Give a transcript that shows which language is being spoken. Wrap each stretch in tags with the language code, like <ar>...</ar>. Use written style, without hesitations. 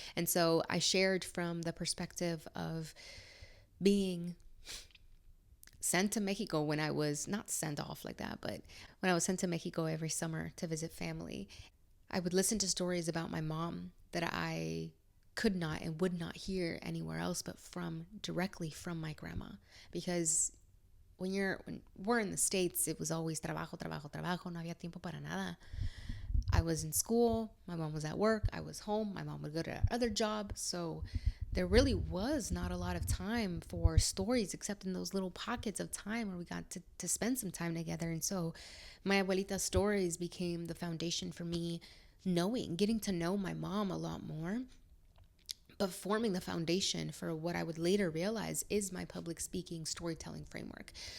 <en>And so I shared from the perspective of being sent to Mexico when I was not sent off like that, but when I was sent to Mexico every summer to visit family. I would listen to stories about my mom that I could not and would not hear anywhere else but directly from my grandma. Because when we're in the States, it was always</en> <es>trabajo, trabajo, trabajo, no había tiempo para nada.</es> <en>I was in school, my mom was at work, I was home, my mom would go to her other job. So there really was not a lot of time for stories except in those little pockets of time where we got to spend some time together. And so my abuelita's stories became the foundation for me getting to know my mom a lot more, but forming the foundation for what I would later realize is my public speaking storytelling framework.</en>